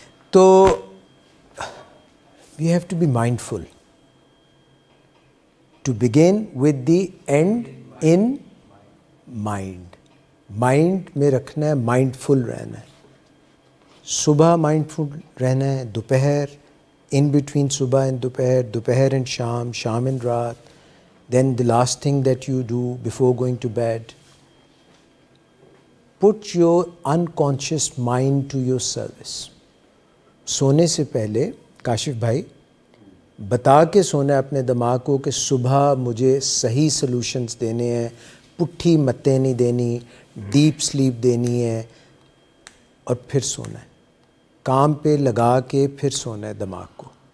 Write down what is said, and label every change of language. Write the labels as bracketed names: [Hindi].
[English] تو we have to be mindful to begin with the end in mind. [Urdu] Mind میں رکھنا ہے، mind فل رہنا ہے. صبح مائنڈ فل رہنا ہے، دوپہر ان بٹوین صبح اینڈ دوپہر، دوپہر اینڈ شام، شام اینڈ رات. [English] Then the last thing that you do before going to bed, put your unconscious mind to your service. [Urdu] سونے سے پہلے کاشف بھائی بتا کے سونا ہے اپنے دماغ کو کہ صبح مجھے صحیح سلوشنز دینے ہیں، پٹھی متیں نہیں دینی، ڈیپ سلیپ دینی ہے، اور پھر سونا ہے. کام پہ لگا کے پھر سونا ہے دماغ کو.